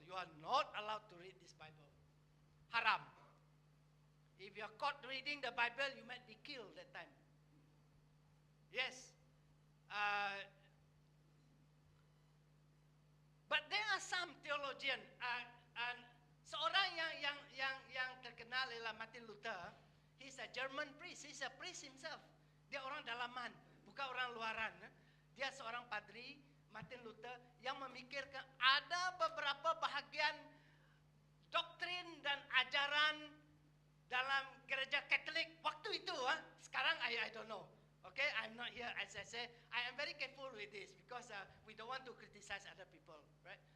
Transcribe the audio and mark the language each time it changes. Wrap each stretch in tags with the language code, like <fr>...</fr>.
<en>You are not allowed to read this Bible. Haram. If you are caught reading the Bible, you might be killed that time. Yes. But there are some theologian.</en> <ms>Seorang yang terkenal adalah Martin Luther.</ms> <en>He's a German priest. He's a priest himself.</en> <ms>Dia orang dalaman, bukan orang luaran. Dia seorang padri, Martin Luther, yang memikirkan ada beberapa bahagian doktrin dan ajaran dalam gereja Katolik waktu itu.</ms> <en>Sekarang I don't know. Okay, I'm not here. As I say, I am very careful with this because we don't want to criticize other people, right?</en>